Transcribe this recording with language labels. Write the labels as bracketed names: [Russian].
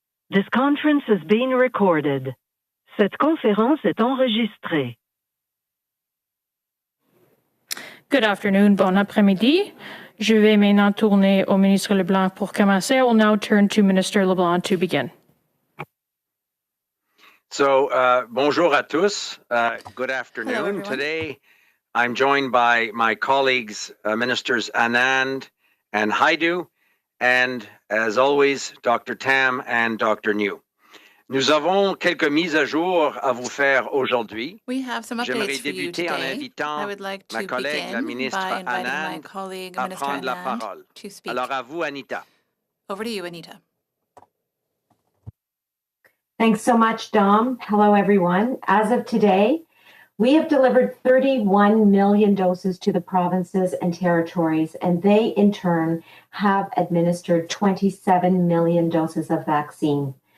[English] This conference is being recorded. [French] Cette conférence est enregistrée. [English] Good afternoon, [French] bon après-midi. Je vais maintenant tourner au ministre Leblanc pour commencer. [English] I will now turn to Minister Leblanc to begin. [French] So, bonjour à tous. [English] Good afternoon. Today, I'm joined by my colleagues, Ministers Anand and Haidu, and as always, Dr. Tam and Dr. New. [French] Nous avons quelques mises à jour à vous faire aujourd'hui. [English] We have some updates for you today. I would like to begin by inviting my colleague, Minister Anand, to speak. [French] Alors à vous, Anita. [English] Over to you, Anita. Thanks so much, Dom. Hello, everyone. As of today, we have delivered 31 million doses to the provinces and territories, and they, in turn, have administered 27 million doses of vaccine.